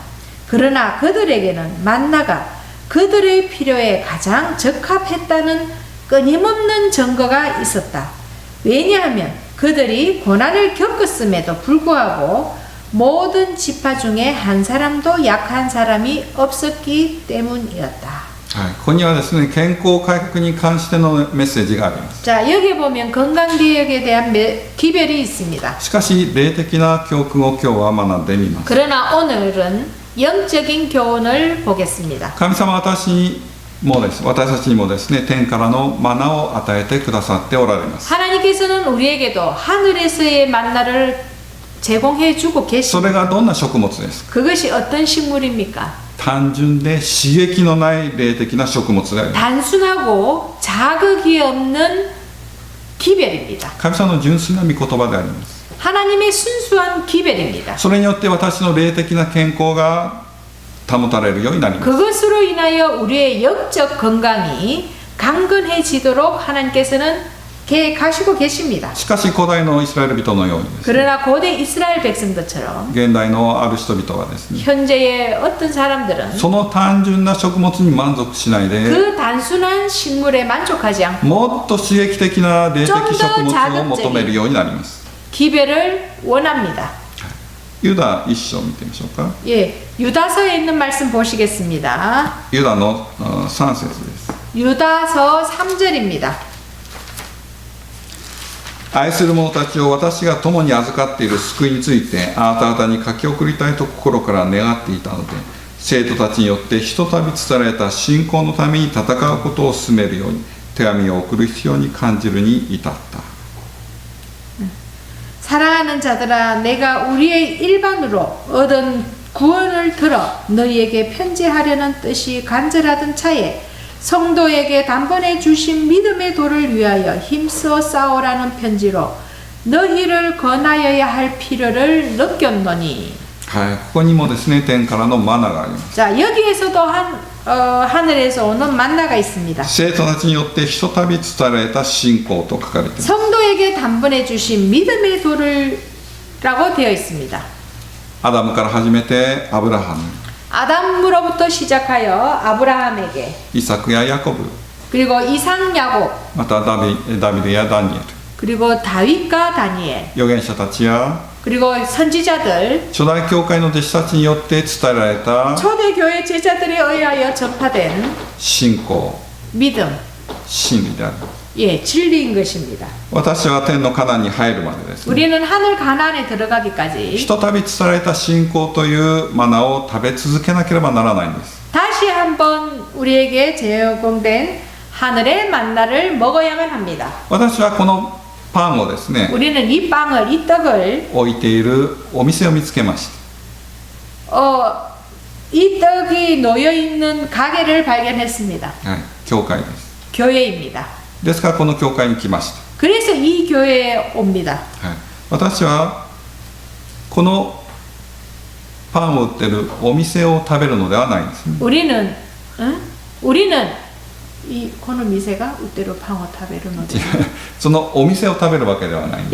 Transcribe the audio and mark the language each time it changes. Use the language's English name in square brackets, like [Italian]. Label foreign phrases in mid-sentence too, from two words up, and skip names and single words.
[Korean] 그러나 그들에게는 만나가 그들의 필요에 가장 적합했다는 끊임없는 증거가 있었다. 왜냐하면 그들이 고난을 겪었음에도 불구하고 모든 지파 중에 한 사람도 약한 사람이 없었기 때문이었다. [Japanese] はい、ここにはですね、健康改革に関してのメッセージがあります。 [Korean] 자, 여기 보면 건강개혁에 대한 기별이 있습니다. [Japanese] しかし、霊的な教訓を今日は学んでみます。 [Korean] 그러나 오늘은 영적인 교훈을 보겠습니다. [Japanese] 神様は私たちにもですね、天からのマナを与えてくださっておられます。 [Korean] 하나님께서는 우리에게도 하늘에서의 만나를 제공해 주고 [Japanese] そ [Korean] 계십니다. [Japanese] れがどんな食物ですか？ [Korean] 그것이 어떤 식물입니까? [Japanese] 単純で刺激のない霊的な食物であります。 [Korean] 단순하고 자극이 없는 기별입니다. [Japanese] 神様の純粋な御言葉であります。 [Korean] 하나님의 순수한 기별입니다. [Japanese] それによって私の霊的な健康が保たれるようになります。 [Korean] 그것으로 인하여 우리의 영적 건강이 강건해지도록 하나님께서는 계획하시고 계십니다. [Japanese] しかし古代のイスラエル人のようにですね、 [Korean] 그러나 고대 이스라엘 백성들처럼 [Japanese] 現代のある人々はですね、 [Korean] 현재의 어떤 사람들은 [Japanese] その単純な食物に満足しないで、 [Korean] 그 단순한 식물에 만족하지 않고 [Japanese] もっと刺激的な霊的食物を求めるようになります。 [Korean] 기별을 원합니다. [Japanese] ユダ一章見てみましょうか。 [Korean] 예, 유다서에 있는 말씀 보시겠습니다. [Japanese] ユダの3節です。 [Korean] 유다서 3절입니다. [Japanese] 愛する者たちを私が共に預かっている救いについてあなた方に書き送りたいと心から願っていたので、生徒たちによってひとたび伝えられた信仰のために戦うことを進めるように手紙を送る必要に感じるに至った。 [Korean] 사랑하는 자들아, 내가 우리의 일반으로 얻은 구원을 들어 너희에게 편지하려는 뜻이 간절하던 차에 성도에게 단번에 주신 믿음의 도를 위하여 힘써 싸우라는 편지로 너희를 권하여야 할 필요를 느꼈노니. [Japanese] はい、ここにもですね、天からのマナがあります。 [Korean] 자, 여기에서도 하늘에서 오는 만나가 있습니다. [Japanese] 生徒たちによってひとたび伝えられた信仰と書かれています。 [Korean] 성도에게 단번에 주신 믿음의 도를 라고 되어 있습니다. [Japanese] アダムから始めてアブラハム、 [Korean] 아담으로부터 시작하여 아브라함에게, [Japanese] イサクやヤコブ、 [Korean] 그리고 이삭, 야곱, [Japanese] またダビデやダニエル、 [Korean] 그리고 다윗과 다니엘, [Japanese] 預言者たちや [Korean] 그리고 선지자들, [Japanese] 初代教会の弟子たちによって伝えられた [Korean] 초대교회 제자들에 의하여 전파된 [Japanese] 信仰、 [Korean] 믿음, [Japanese] 真理である。 [Korean] 예, 진리인 것입니다. [Japanese] 私は天のカナンに入るまでですね、 [Korean] 우리는 하늘 가나안에 들어가기까지 [Japanese] ひとたび伝えられた信仰というマナを食べ続けなければならないんです。 [Korean] 다시 한번 우리에게 제공된 하늘의 만나를 먹어야만 합니다. [Japanese] 私はこのパンをですね、 [Korean] 우리는 이 빵을, 이 떡을 [Japanese] 置いているお店を見つけました。 [Korean] 이 떡이 놓여 있는 가게를 발견했습니다. [Japanese] はい、教会です。 [Korean] 교회입니다. [Japanese] ですからこの教会に来ました。 [Korean] 그래서 이 교회에 옵니다. [Japanese] はい、私はこのパンを売ってるお店を食べるのではないんですね。 우리는 이 この 店が 우대로 팡어 타베르노데. そのお店を食べるわけではないんです。